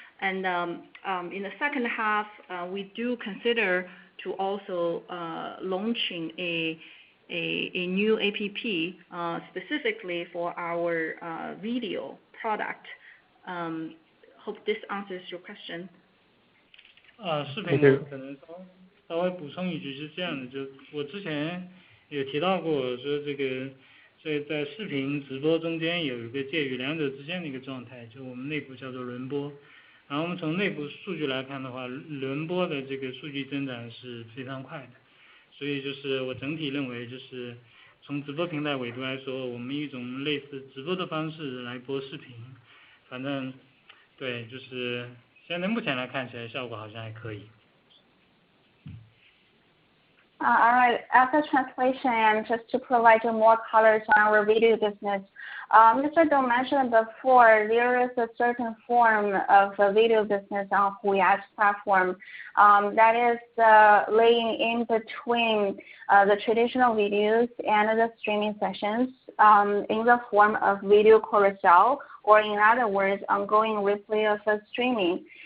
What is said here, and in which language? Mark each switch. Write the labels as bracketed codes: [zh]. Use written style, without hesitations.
[en] And in the second half, we do consider to also launching a new app specifically for our video product. Hope this answers your question. [zh] 视频可能稍微补充一句是这样的，就我之前有提到过，说这个在视频直播中间有一个介于两者之间的一个状态，就我们内部叫做轮播。然后我们从内部数据来看的话，轮播的这个数据增长是非常快的，所以就是我整体认为，就是从直播平台维度来说，我们一种类似直播的方式来播视频，反正对，就是现在目前来看起来效果好像还可以。 [en] All right. After translation, and just to provide you more colors on our video business, Mr. Dong mentioned before there is a certain form of a video business on Huya's platform that is laying in between the traditional videos and the streaming sessions in the form of video carousel, or in other words, ongoing replay of streaming.